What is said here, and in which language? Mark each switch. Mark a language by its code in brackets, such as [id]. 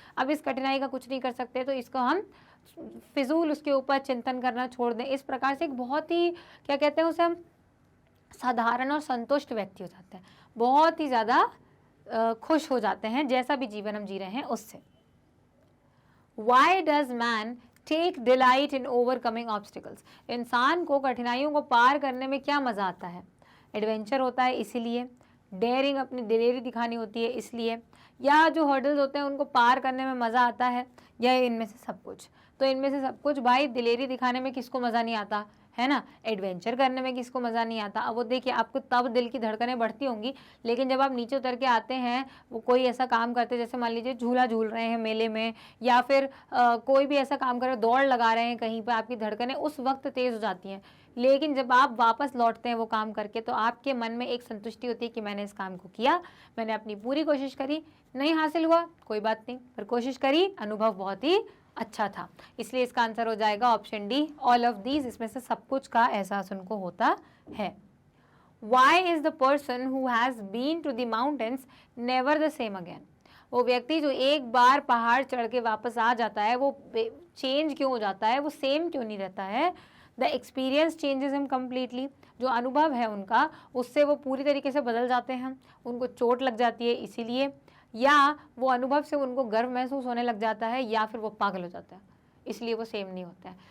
[hi] अब इस कठिनाई का कुछ नहीं कर सकते तो इसको हम फिजूल उसके ऊपर चिंतन करना छोड़ दें। इस प्रकार से एक बहुत ही क्या कहते हैं उसे हम साधारण और संतुष्ट व्यक्ति हो जाते हैं, बहुत ही ज़्यादा खुश हो जाते हैं जैसा भी जीवन हम जी रहे हैं उससे। [en] Why does man take delight in overcoming obstacles? [hi] इंसान को कठिनाइयों को पार करने में क्या मज़ा आता है? एडवेंचर होता है इसीलिए, डेयरिंग, अपनी दिलेरी दिखानी होती है इसलिए, या जो हर्डल्स होते हैं उनको पार करने में मज़ा आता है, या इनमें से सब कुछ? तो इनमें से सब कुछ। भाई दिलेरी दिखाने में किसको मज़ा नहीं आता है ना, एडवेंचर करने में किसको मज़ा नहीं आता। अब वो देखिए आपको तब दिल की धड़कनें बढ़ती होंगी, लेकिन जब आप नीचे उतर के आते हैं, वो कोई ऐसा काम करते जैसे मान लीजिए झूला झूल रहे हैं मेले में, या फिर कोई भी ऐसा काम कर रहे, दौड़ लगा रहे हैं कहीं पर, आपकी धड़कनें उस वक्त तेज़ हो जाती हैं। लेकिन जब आप वापस लौटते हैं वो काम करके, तो आपके मन में एक संतुष्टि होती है कि मैंने इस काम को किया, मैंने अपनी पूरी कोशिश करी, नहीं हासिल हुआ कोई बात नहीं, पर कोशिश करी, अनुभव बहुत ही अच्छा था। इसलिए इसका आंसर हो जाएगा option D, [en] All of these. [hi] इसमें से सब कुछ का एहसास उनको होता है। [en] Why is the person who has been to the mountains never the same again? [hi] वो व्यक्ति जो एक बार पहाड़ चढ़ के वापस आ जाता है वो चेंज क्यों हो जाता है, वो सेम क्यों नहीं रहता है? [en] the experience changes him completely, [hi] जो अनुभव है उनका उससे वो पूरी तरीके से बदल जाते हैं, उनको चोट लग जाती है इसीलिए, या वो अनुभव से उनको गर्व महसूस होने लग जाता है, या फिर वो पागल हो जाता है इसलिए वो सेम नहीं होता है।